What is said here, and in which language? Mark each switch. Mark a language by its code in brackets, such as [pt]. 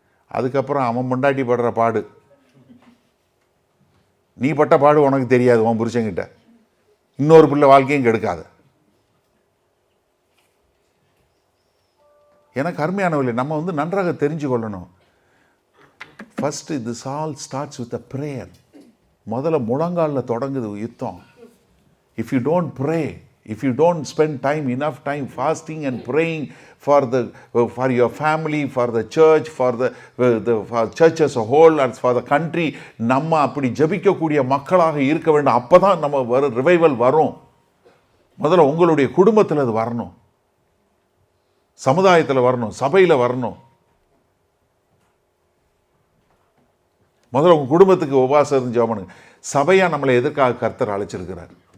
[ta] அதுக்கப்புறம் அவன் பொண்டாட்டி படுற பாடு, நீ பட்ட பாடு உனக்கு தெரியாது. உன் புருஷங்கிட்ட இன்னொரு பிள்ளை வாழ்க்கையும் கெடுக்காத. எனக்கு அருமையானவர்களே, நம்ம நன்றாக தெரிஞ்சு கொள்ளணும். [en] First this all starts with a prayer. [ta] முதல்ல முழங்காலில் தொடங்குது யுத்தம். [en] if you don't pray, if you don't spend enough time fasting and praying for your family, for the church, for church as a whole, and for the country, [ta] நம்ம அப்படி ஜெபிக்கக்கூடிய மக்களாக இருக்க வேண்டும். அப்பதான் நம்ம ரிவைவல் வரும். முதல்ல உங்களுடைய குடும்பத்தில் அது வரணும், சமுதாயத்தில் வரணும், சபையில் வரணும். முதல்ல உங்கள் குடும்பத்துக்கு உபவாசம் ஜெபம் பண்ணுங்க. சபையாக நம்மளை எதற்காக கர்த்தர் அழைச்சிருக்கிறார்?